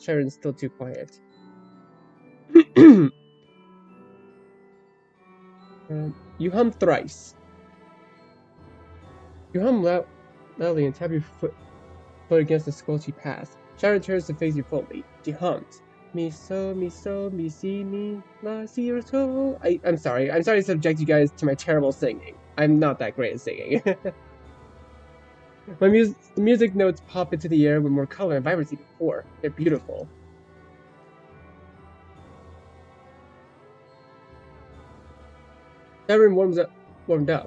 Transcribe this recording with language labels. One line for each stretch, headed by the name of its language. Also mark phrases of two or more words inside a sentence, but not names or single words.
English: Sharon's still too quiet. You hum thrice. You hum loudly and tap your foot against the squelchy path. Sharon turns to face you fully. She hums. Mi so, mi si, mi la si or so. I'm sorry to subject you guys to my terrible singing. I'm not that great at singing. The music notes pop into the air with more color and vibrancy before. They're beautiful. Sharon warmed up.